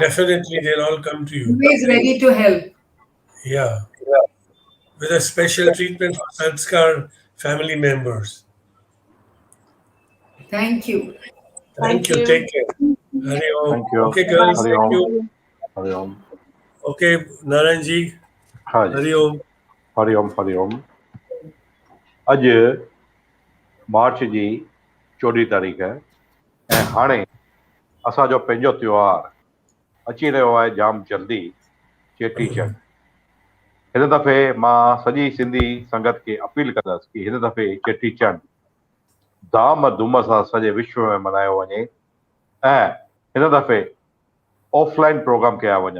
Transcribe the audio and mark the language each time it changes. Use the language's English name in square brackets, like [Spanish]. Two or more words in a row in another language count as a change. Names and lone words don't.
[English] Definitely, they'll all come to you. Always ready to help. Yeah, with a special treatment for Sanskar family members. Thank you. Thank Thank you. you. Take care. Hari Om. Thank you. Okay, Bye. girls. Hari Thank Om. you. Hari Om. Okay, Naranji. [Sindhi] हाँ जी, Hari Om. हरिओम हरिओम। अॼु मार्च जी 14 तारीख़ ऐं हाणे असांजो पंहिंजो त्योहार अची रहियो आहे जाम जल्दी, चेटीचंड। हिन दफ़े मां सॼी सिंधी संगत खे अपील कंदुसि कि हिन दफ़े चेटीचंड धाम धूम सां सॼे विश्व में मल्हायो वञे ऐं हिन दफ़े [English] offline program [Sindhi] कया वञनि।